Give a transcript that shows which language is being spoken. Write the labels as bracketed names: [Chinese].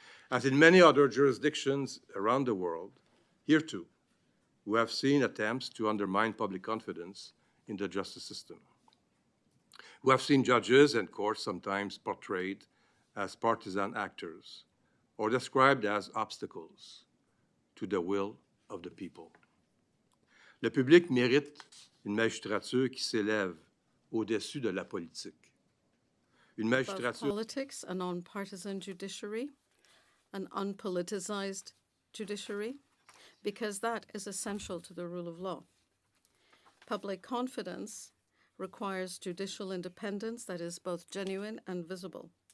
[English] As in many other jurisdictions around the world, here, too, we have seen attempts to undermine public confidence in the justice system. We have seen judges and courts sometimes portrayed as partisan actors or described as obstacles to the will of the people. [French] Le public mérite une magistrature qui s'élève au-dessus de la politique. Une magistrature... [English] Politics, a non-partisan judiciary, an unpoliticized judiciary, because that is essential to the rule of law. Public confidence requires judicial independence that is both genuine and visible.